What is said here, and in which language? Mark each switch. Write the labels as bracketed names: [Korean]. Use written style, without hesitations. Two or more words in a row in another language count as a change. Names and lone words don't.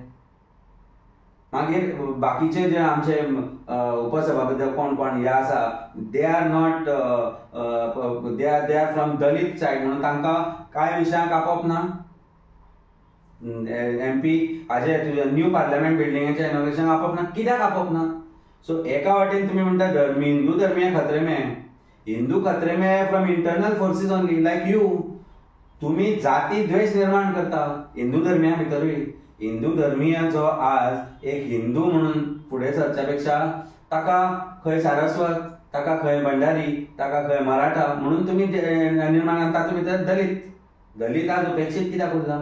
[Konkani] मागीर बाकीचे जे आमचे उपसभापती कोण हे आसा [English] they are not they are from Dalit side [Konkani] म्हणून तांकां कांय विशयांक आपोवप ना. MP हाजे तुझ्या [English] new parliament [Konkani] बिल्डिंगाच्या इनॉग्रेशन आपप ना, कित्याक आपप ना? [Hindi] सो [Konkani] एका वाटेन तुम्ही म्हणता [Hindi] हिंदू धर्मीय खतरे में, हिंदू खतरे में [English] from internal forces only like you. [Konkani] तुम्ही जाती द्वेष निर्माण करता हिंदू धर्मिया भितरूय. हिंदू धर्मीय जो आज एक हिंदू म्हणून पुढे सरच्या पेक्षा ताका खंय सारस्वत, ताका खंय भंडारी, ताका खंय मराठा म्हणून तुम्ही निर्माण तातूंत भितर दलित आज उपेक्षीत कित्याक उरला?